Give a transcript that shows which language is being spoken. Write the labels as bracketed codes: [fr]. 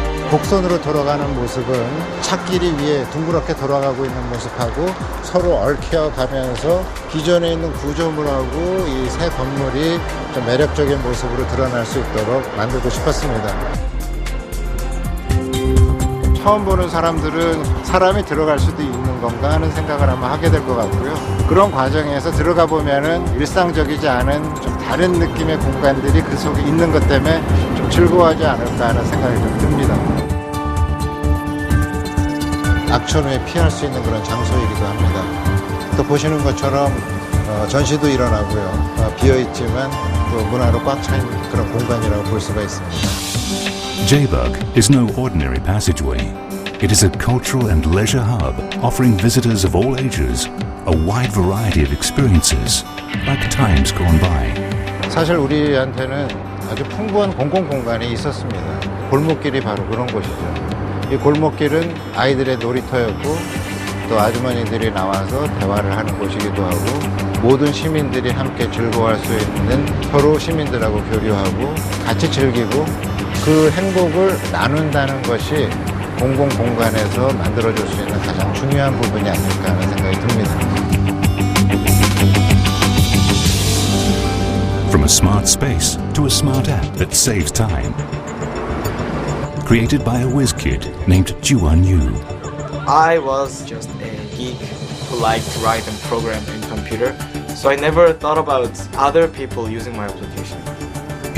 [ko] 곡선으로 돌아가는 모습은 찻길이 위에 둥그렇게 돌아가고 있는 모습하고 서로 얽혀 가면서 기존에 있는 구조물하고 이 새 건물이 좀 매력적인 모습으로 드러날 수 있도록 만들고 싶었습니다. 처음 보는 사람들은 사람이 들어갈 수도 있는 건가 하는 생각을 아마 하게 될 것 같고요. 그런 과정에서 들어가 보면은 일상적이지 않은 좀 다른 느낌의 공간들이 그 속에 있는 것 때문에 좀 즐거워하지 않을까 하는 생각이 좀 듭니다. 악천 후에 피할 수 있는 그런 장소이기도 합니다. 또 보시는 것처럼 전시도 일어나고요. 비어있지만 또 문화로 꽉 차 있는 그런 공간이라고 볼 수가 있습니다. [en] Jaebuk is no ordinary passageway. It is a cultural and leisure hub offering visitors of all ages a wide variety of experiences like times gone by. 사실 우리한테는 아주 풍부한 공공공간이 있었습니다. 골목길이 바로 그런 곳이죠. 이 골목길은 아이들의 놀이터였고 또 아주머니들이 나와서 대화를 하는 곳이기도 하고 모든 시민들이 함께 즐거워할 수 있는 서로 시민들하고 교류하고 같이 즐기고 그 행복을 나눈다는 것이 공공공간에서 만들어줄 수 있는 가장 중요한 부분이 아닐까 하는 생각이 듭니다. From a smart space to a smart app that saves time. Created by a whiz kid named Juan Yu. I was just a geek who liked to write and program in computer, so I never thought about other people using my application.